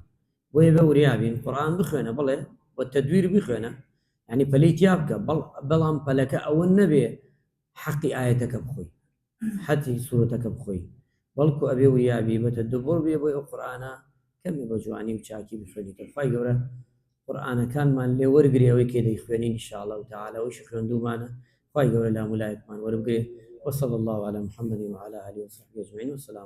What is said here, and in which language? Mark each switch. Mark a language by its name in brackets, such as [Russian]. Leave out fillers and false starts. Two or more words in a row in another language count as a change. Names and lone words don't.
[Central Kurdish] بۆیە بە وریابین قورئان بخوێنە، بڵێ بە تەدویر بخوێنە، یعنی پەلەی تیا بکە، بەڵام پەلەکە ئەوە نەبێ حەقی ئایەتەکە بخۆی، حەتی سوورەتەکە بخۆی، بەڵکو ئەبێ وریابی بە تەدەبور بێ، بۆی ئەو قورئانە کەمی بە جوانی و چاکی بخوێنیتەوە. خوای گەورە قورئانەکانمان لێ وەرگری ئەوەی کێ دەیخوێنین [Arabic] ئینشاءالله تعالی، [Central Kurdish] ئەوەیشی خوێندوومانە خوای گەورە لامولایەتمان وەربگرێ. [Arabic] وصلى الله على محمد وعلى آله وصحبه أجمعين، والسلام عليكم.